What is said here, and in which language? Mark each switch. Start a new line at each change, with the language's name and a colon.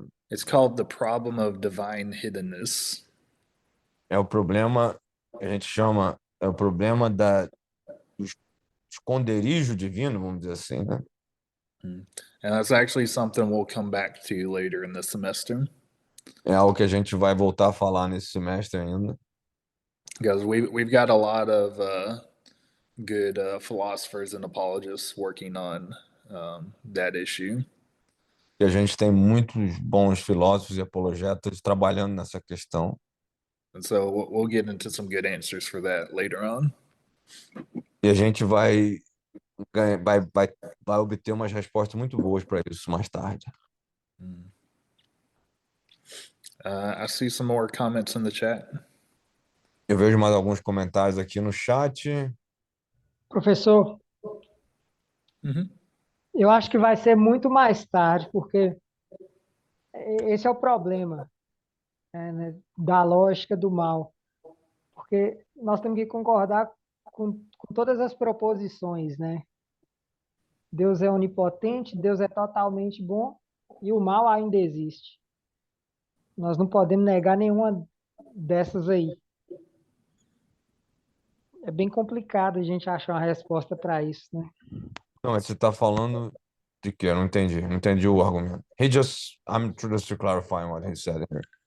English: It's called the problem of divine hiddenness.
Portuguese: É o problema, a gente chama, é o problema do esconderijo divino, vamos dizer assim, né?
English: And that's actually something we'll come back to later in the semester.
Portuguese: É algo que a gente vai voltar a falar nesse semestre ainda.
English: Because we've got a lot of good philosophers and apologists working on that issue.
Portuguese: E a gente tem muitos bons filósofos e apologetas trabalhando nessa questão.
English: And so we'll get into some good answers for that later on.
Portuguese: E a gente vai obter umas respostas muito boas para isso mais tarde.
English: I see some more comments in the chat.
Portuguese: Eu vejo mais alguns comentários aqui no chat. Professor, Mhm. eu acho que vai ser muito mais tarde, porque esse é o problema, né, da lógica do mal. Porque nós temos que concordar com todas as proposições, né? Deus é onipotente, Deus é totalmente bom e o mal ainda existe. Nós não podemos negar nenhuma dessas aí. É bem complicado a gente achar uma resposta para isso, né? Não, mas você está falando de quê? Eu não entendi. Não entendi o argumento.
English: I'm just to clarify what he said here.